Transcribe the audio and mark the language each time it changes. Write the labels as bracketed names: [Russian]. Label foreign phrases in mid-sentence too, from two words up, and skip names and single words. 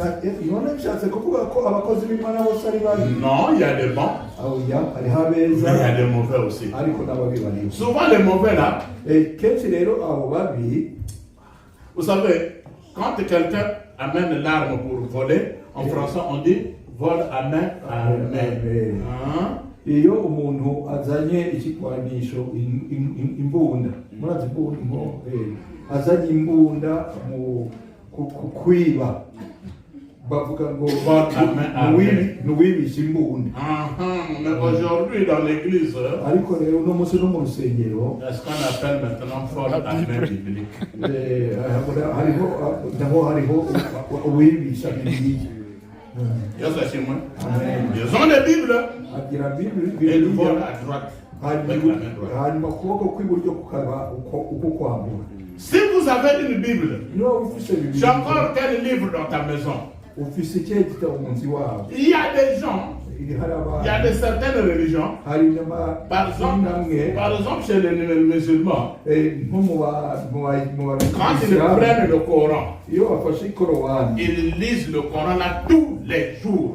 [French] Non, il y a des bons. Mais il y a des mauvais aussi. Souvent les mauvais là, vous savez, quand quelqu'un amène l'arme pour voler, en français on dit vol à main armée. [Rundi] Iyo umuntu azanye ikigwanisho imbunda murazi azanye imbunda kwiba bavuga ngo nuwibisha imbunda. [French] Mais aujourd'hui dans l'église, [Rundi] ariko rero uno munsi no mu rusengero [French] c'est ce qu'on appelle maintenant force armée biblique. [Rundi] hariho uwibisha bibiliya. [French] Ils ont des Bibles et ils volent à droite. [Rundi] hanyuma ukuboko kw'iburyo kukaba uko kwambura. [French] Si vous avez une Bible, tu as encore quel livre dans ta maison? Il y a des gens, il y a de certaines religions, par exemple chez les musulmans, quand ils prennent le Coran, ils lisent le Coran là tous les jours.